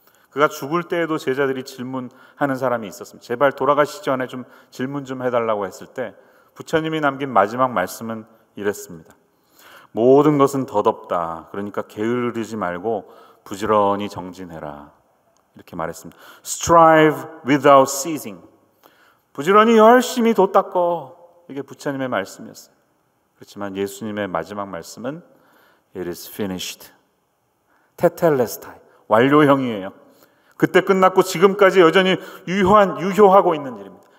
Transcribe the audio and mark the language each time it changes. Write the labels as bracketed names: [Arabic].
[Korean] 그가 죽을 때에도 제자들이 질문하는 사람이 있었습니다. 제발 돌아가시기 전에 좀 질문 좀 해달라고 했을 때 부처님이 남긴 마지막 말씀은 이랬습니다. 모든 것은 덧없다. 그러니까 게으르지 말고 부지런히 정진해라. 이렇게 말했습니다. [English] Strive without ceasing. [Korean] 부지런히 열심히 도닦어. 이게 부처님의 말씀이었어요. 그렇지만 예수님의 마지막 말씀은 [English] It is finished. [Korean] 테텔레스타이. 완료형이에요. 그때 끝났고 지금까지 여전히 유효하고 있는 일입니다.